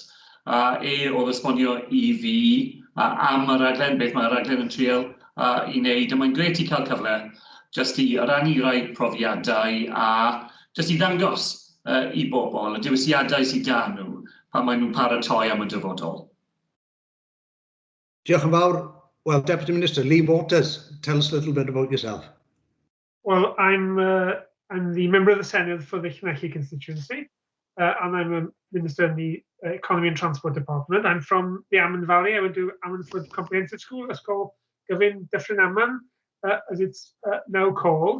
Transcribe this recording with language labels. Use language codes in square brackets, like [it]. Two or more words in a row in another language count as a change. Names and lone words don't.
[cy] Oedd esbonio i fi am y raglen, beth mae'r raglen yn trial i wneud. Mae'n gret i cael cyfle jyst i rannu rai profiadau a jyst i ddangos i bobl y diwysiadau sydd da nhw pan maen nhw'n paratoi am y dyfodol. Diolch yn fawr. [en] Well, Deputy Minister Lee Waters, tell us a little bit about yourself. Well, I'm the member of the Senedd for the Llanelli constituency, and I'm a minister in the Economy and Transport Department. I'm from the Amman Valley. I went to Ammanford Comprehensive School, it's called Dirprwy Amman, as it's now called.